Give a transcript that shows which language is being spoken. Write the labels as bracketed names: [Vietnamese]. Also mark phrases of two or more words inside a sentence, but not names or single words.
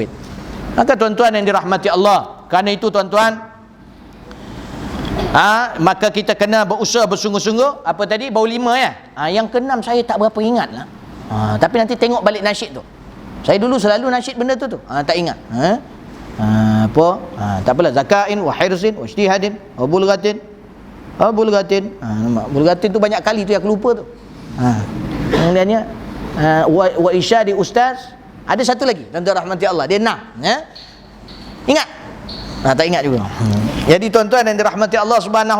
[Malay] Maka tuan-tuan yang dirahmati Allah, kerana itu tuan-tuan, maka kita kena berusaha bersungguh-sungguh. Apa tadi? Baru 5 ya. Yang ke-6 saya tak berapa ingat lah. Tapi nanti tengok balik nasyid tu. Saya dulu selalu nasyid benda tu. Tak ingat. Tak apalah. [Arabic] Zakain wa hirsin wa ijtihadin wa bulghatin. [Malay] Bulghatin tu banyak kali tu yang aku lupa tu. Kemudiannya [Arabic] wa isyadi [Malay] ustaz. Ada satu lagi, tuan-tuan rahmati Allah, dia 6. Ingat? Tak ingat juga. Jadi tuan-tuan yang dirahmati Allah [Arabic] Subhanahu wa